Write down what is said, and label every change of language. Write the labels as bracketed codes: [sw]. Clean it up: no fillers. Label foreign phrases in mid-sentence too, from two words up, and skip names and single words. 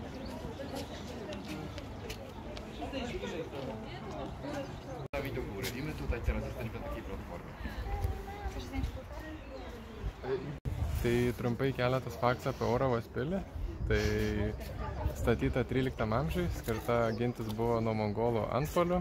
[pl] Do góry. I my tutaj teraz jesteśmy na takiej platformie. [lt] Tai trumpai keletas faktų apie Auravos pilį. Tai statyta 13 amžiui, skirta gintis buvo nuo mongolų antpuolių.